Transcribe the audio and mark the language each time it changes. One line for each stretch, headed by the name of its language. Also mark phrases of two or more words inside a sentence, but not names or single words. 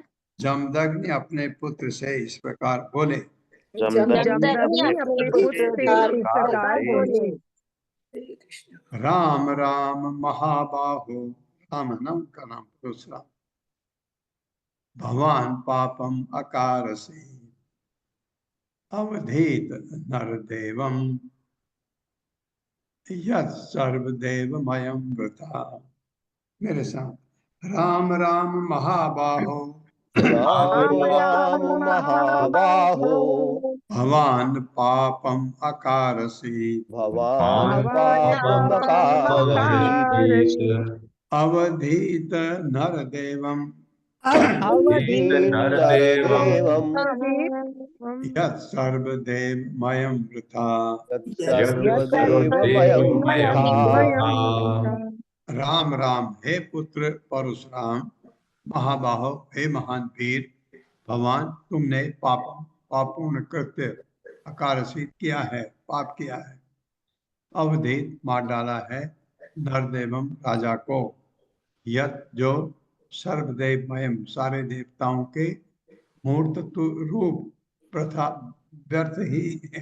Hindi: जमदग्नि अपने पुत्र से इस प्रकार बोले। जमदग्नि अपने पुत्र से इस प्रकार बोले।
Sanskrit: राम राम महाबाहो,
Hindi: राम नाम का नाम दूसरा,
Sanskrit: भगवान पापम अकारसे अवधीत नरदेवम यत् सर्वदेवमयं वृथा।
Hindi: मेरे साथ,
Sanskrit: राम राम महाबाहो, राम राम महाबाहो, भवान पापम अकारसि भवान पापम अकारसि अवधीत नरदेवम अवधीत नरदेवम यत् सर्वदेवमयं वृथा। सर्वदेवमयं वृथा।
Hindi: राम राम हे पुत्र परशुराम, महाबाहो हे महान वीर, भगवान तुमने पापूर्ण कृत्य अकारसित किया है, पाप किया है, अवधेत मार डाला है, नरदेवम राजा को, यत जो सर्वदेवमयम सारे देवताओं के मूर्त रूप प्रथा व्यर्थ ही है।